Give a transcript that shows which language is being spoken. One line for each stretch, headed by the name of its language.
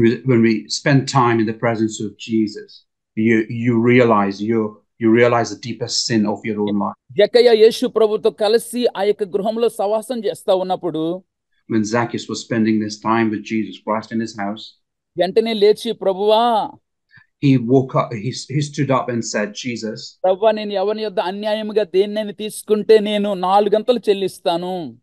English: When we spend time in the presence of Jesus, you realize the deepest sin of your own life.
Telugu: జక్కయ్య యేసు ప్రభుతో కలిసి ఆ యొక్క గృహంలో సహవాసం చేస్తా ఉన్నప్పుడు
English: when Zacchaeus was spending this time with Jesus Christ in his house,
Telugu: వెంటనే లేచి ప్రభువా,
English: he woke up, he stood up and said, Jesus,
Telugu: ప్రభువా, నేను ఎవరి యొద్ద అన్యాయముగా దేన్నైనా తీసుకుంటే నేను 4 గంటలు చెల్లిస్తాను.